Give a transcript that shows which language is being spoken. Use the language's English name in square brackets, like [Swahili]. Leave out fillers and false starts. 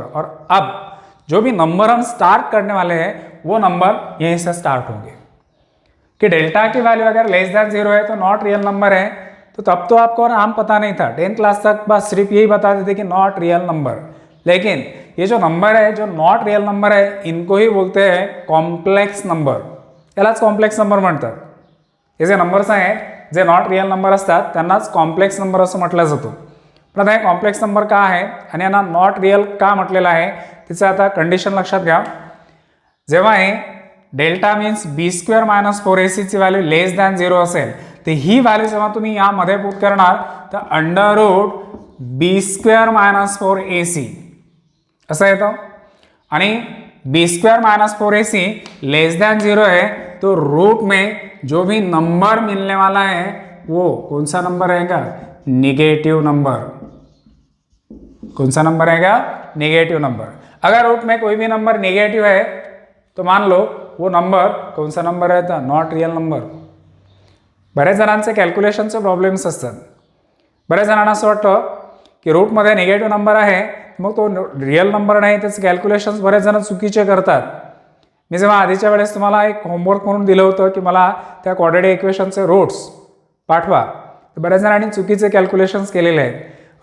[Hindi] और अब जो भी नंबर हम स्टार्ट करने वाले हैं वो नंबर यहीं से स्टार्ट होंगे कि डेल्टा की वैल्यू अगर लेस देन 0 है तो नॉट रियल नंबर है। तो तब तो आपको नाम पता नहीं था, 10th क्लास तक बस सिर्फ यही बताते थे कि नॉट रियल नंबर। लेकिन ये जो नंबर है, जो नॉट रियल नंबर है, इनको ही बोलते हैं कॉम्प्लेक्स नंबर। [Marathi] यालाच कॉम्प्लेक्स नंबर म्हणतात। हे जे नंबर्स आहेत जे नॉट रियल नंबर असतात त्यांनाच कॉम्प्लेक्स नंबर असं म्हटलं जातं। पण आता हे कॉम्प्लेक्स नंबर का आहे आणि यांना नॉट रियल का म्हटलेलं आहे तिचं आता कंडिशन लक्षात घ्या। जेव्हा हे डेल्टा मीन्स बी स्क्वेअर मायनस 4ac ची व्हॅल्यू लेस दॅन 0 असेल तर ही व्हॅल्यू जेव्हा तुम्ही यामध्ये पुट करणार तर अंडर रूट बी स्क्वेअर मायनस 4ac असं येतं। [Hindi] आणि B square minus 4ac less than 0 है तो रूट में जो भी नंबर मिलने वाला है वो कौन सा नंबर रहेगा? Negative number. कौन सा नंबर रहेगा? Negative number. अगर रूट में कोई भी नंबर निगेटिव है तो मान लो वो नंबर कौन सा नंबर रहता? Not real number. [Marathi] बरेच जणांचे कॅल्क्युलेशनचे प्रॉब्लेम्स असतात। बरेच जणांना असं वाटतं की रूटमध्ये निगेटिव्ह नंबर आहे मग तो रियल नंबर नाही, त्याचे कॅल्क्युलेशन्स बरेच जण चुकीचे करतात। मी जेव्हा आधीच्या वेळेस तुम्हाला एक होमवर्क म्हणून दिलं होतं की मला त्या क्वाड्रेटिक इक्वेशनचे रूट्स पाठवा, तर बऱ्याच जणांनी चुकीचे कॅल्क्युलेशन्स केलेले आहेत।